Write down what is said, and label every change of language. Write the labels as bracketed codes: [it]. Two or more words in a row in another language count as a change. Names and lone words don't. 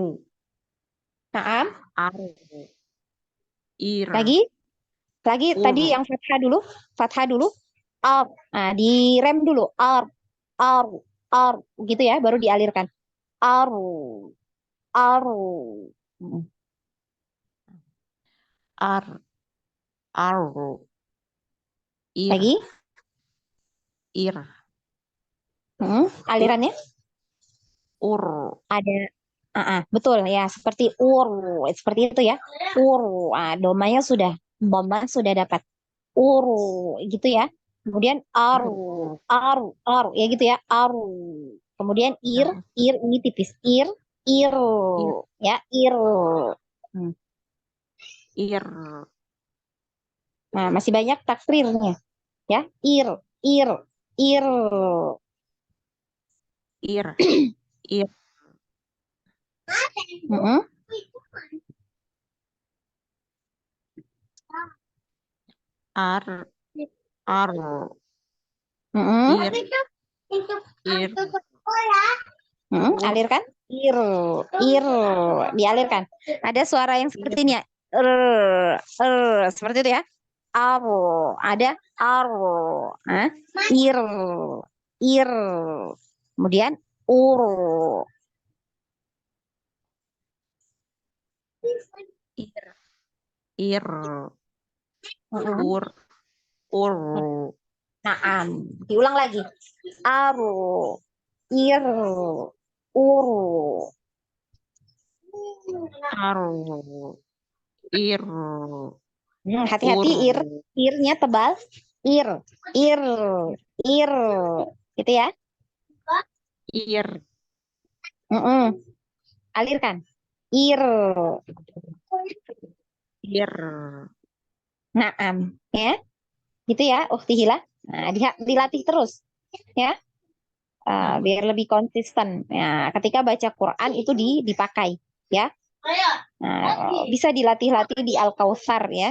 [id] Naam. aru, ir, Lagi tadi ur, yang fathah dulu, ar. Nah, direm dulu, ar, ar, gitu ya, baru dialirkan, aru, aru. Hmm. ar, aru, ir, Lagi, ir, ur, alirannya ur, ada, betul ya, seperti seperti itu ya, domanya sudah, domanya sudah dapat, uru, gitu ya. Kemudian aru, ur, aru, ya gitu ya, aru. Kemudian ur, ir ini tipis, iru, ir, ya, iru. Hmm. ir, Nah, masih banyak takrirnya, ya, ir, ir. ir, ir, Mm-mm. ar, aru, Mm-mm. ir, ir, ur, Alirkan, ir, dialirkan. Ada suara yang ir, seperti ini ya, seperti itu ya. Aro, ada aro, ir, ir, kemudian uru. ir, ir, Mm-mm. ur, ur, Naam, diulang lagi. Aro, ir, uru. aru, ir, Hati-hati, ur, irnya tebal. Ir, ir, ir, gitu ya. ir, Mm-mm. Alirkan. Ir. ir, Naam, ya. Gitu ya, Ukti Hila. Nah, dilatih terus, ya. Biar lebih konsisten. Ya, ketika baca Quran itu dipakai, ya. Nah, bisa dilatih-latih di Al-Kautsar ya.